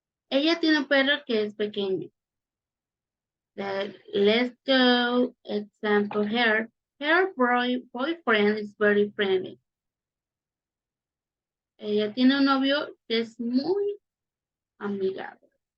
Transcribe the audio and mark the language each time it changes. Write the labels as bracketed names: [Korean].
[Spanish] Ella tiene un perro que es pequeño. [English] Let's go. Example here. Her boyfriend is very friendly. [Spanish] Ella tiene un novio que es muy amigable.